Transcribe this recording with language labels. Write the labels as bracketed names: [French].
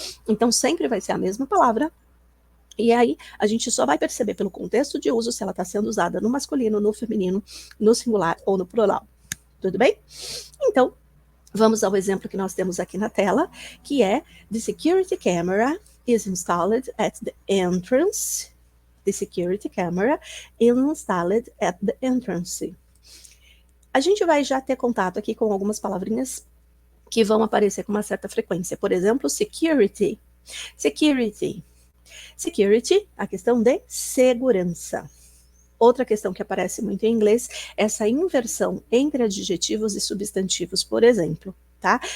[Portuguese] Então sempre vai ser a mesma palavra. E aí, a gente só vai perceber pelo contexto de uso se ela está sendo usada no masculino, no feminino, no singular ou no plural. Tudo bem? Então, vamos ao exemplo que nós temos aqui na tela, que é [English] The security camera is installed at the entrance. The security camera is installed at the entrance. [Portuguese] A gente vai já ter contato aqui com algumas palavrinhas que vão aparecer com uma certa frequência. Por exemplo, security. Security. Security, a questão de segurança. Outra questão que aparece muito em inglês é essa inversão entre adjetivos e substantivos, por exemplo, tá?